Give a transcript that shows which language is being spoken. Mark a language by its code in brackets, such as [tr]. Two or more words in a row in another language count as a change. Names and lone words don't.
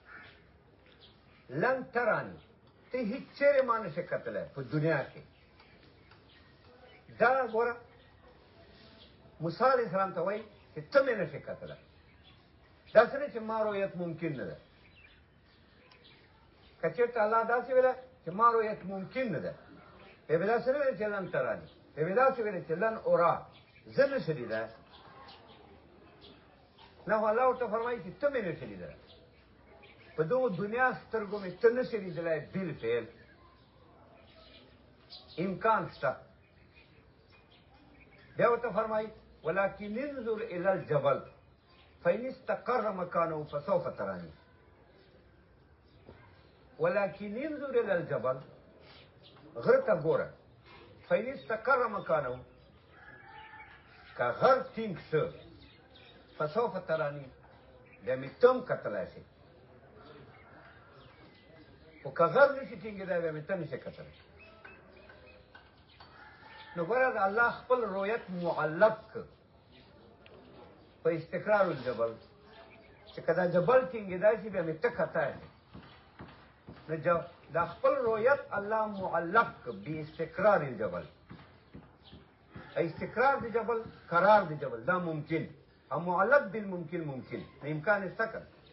[ps] ترانی ته هیڅ چیرې ما نشې کتلی په دنیا کې دا ګوره موسی [ar] علیه السلام [ps] ته وایي چې ته مې نشې کتلی داسې نه چې ما رؤیت ممکن نه ده که چېرته الله داسې ویله چې ما رؤیت ممکن نه ده بیا به داسې نه ویل چې [ar] لن تراني [ps] بیا به داسې ویل چې [ar] لن اورا [ps] زه نشي لیدلی نه خو الله ورته فرمایي چې ته مې نشي لیدلی په دغو دنیا سترګو مې ته نشي لیدلی بالفعل امکان شته بیا ورته فرمایي [ar] ولكن انظر الى الجبل فإن استقر مكانه فسوف تراني ولكن انظر الى الجبل [ps] غر ته ګوره [ar] فإن استقر مكانه [ps] که غر ټینګ شو [ar] فسوف تراني [ps] بیا مې تم کتلی شي خو که غر نشي ټینګېدی بیا مې ته نشي کتلی نو ګوره د الله خپل رؤیت معلق کړ په [ar] استقرار الجبل [ps] چې که دا جبل ټینګېدی شي بیا مې ته کتی نو دا خپل رؤیت الله معلق کړ [ar] باستقرار الجبل [ps] استقرار د جبل قرار د جبل دا ممکن او [ar] معلق بالممکن [ps] ممکن امکان استقر